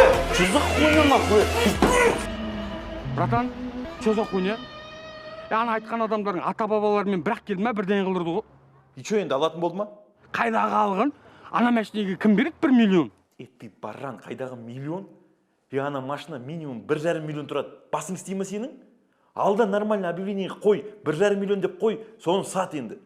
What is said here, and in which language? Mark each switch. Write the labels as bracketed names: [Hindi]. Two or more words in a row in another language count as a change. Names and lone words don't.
[Russian] Что за хуйня нахуй? Братан, что за хуйня? [Kazakh] Ана айтқан адамдардың ата-бабаларымен бірақ келді ма, бірден қылдырды ғой. [Russian] И что, [Kazakh] енді алатын болды ма? Қайдағы алған? Ана машинеге кім береді 1 миллион? [Russian] Ты баран, [Kazakh] қайдағы миллион? Ана машина минимум 1,5 миллион тұрады. Басың істей ме сенің? Алда [Russian] нормально объявление [Kazakh] қой, 1,5 миллион деп қой, соны сат енді.